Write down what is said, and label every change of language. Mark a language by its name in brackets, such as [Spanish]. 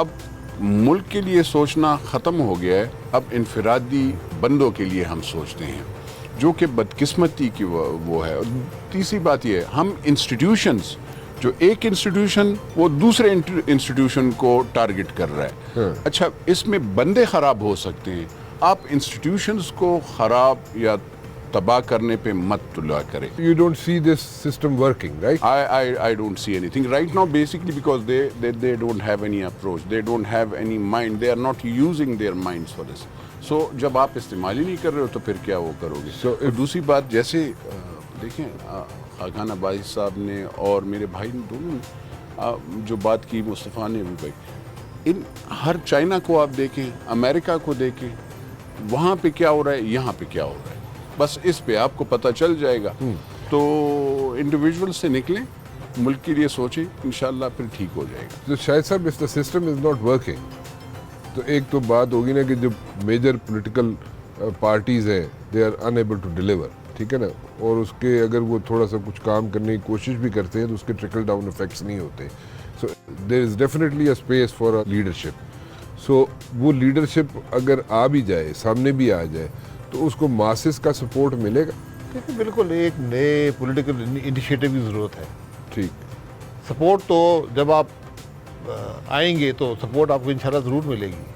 [Urdu] اب ملک کے لیے سوچنا ختم ہو گیا ہے. اب انفرادی بندوں کے لیے ہم سوچتے ہیں جو کہ بدقسمتی کی وہ ہے. تیسری بات یہ ہے ہم انسٹیٹیوشنز جو ایک انسٹیٹیوشن وہ دوسرے انسٹیٹیوشن کو ٹارگٹ کر رہا ہے. اچھا اس میں بندے خراب ہو سکتے ہیں. آپ انسٹیٹیوشنز کو خراب یا تباہ کرنے پہ مت طلوع کریں. [English] You don't see this system working, right? I don't see anything right now basically because they don't have any approach. They don't have any mind. They are not using their minds for this. [Urdu] So جب آپ استعمال ہی نہیں کر رہے ہو تو پھر کیا وہ کرو گے. اور دوسری بات جیسے دیکھیں خاقان عباسی صاحب نے اور میرے بھائی نے دونوں نے جو بات کی مصطفیٰ نے بھی بھائی ان ہر چائنا کو آپ دیکھیں امریکہ کو دیکھیں وہاں پہ کیا ہو رہا ہے یہاں پہ کیا ہو رہا ہے بس اس پہ آپ کو پتہ چل جائے گا. تو انڈیویجول سے نکلیں ملک کے لیے سوچیں انشاءاللہ پھر ٹھیک ہو جائے گا. [English] تو شاید صاحب اس the system is not working. [Urdu] تو ایک تو بات ہوگی نا کہ جو میجر پولیٹیکل پارٹیز ہیں [English] They are unable to deliver. [Urdu] ٹھیک ہے نا. اور اس کے اگر وہ تھوڑا سا کچھ کام کرنے کی کوشش بھی کرتے ہیں تو اس کے ٹرکل ڈاؤن افیکٹس نہیں ہوتے. [English] So there is definitely a space for a leadership. [Urdu] سو وہ لیڈرشپ اگر آ بھی جائے سامنے بھی آ جائے تو اس کو ماسز کا سپورٹ ملے گا. دیکھیں بالکل ایک نئے پولیٹیکل انیشیٹو کی ضرورت ہے. ٹھیک. سپورٹ تو جب آپ آئیں گے تو سپورٹ آپ کو انشاءاللہ ضرور ملے گی.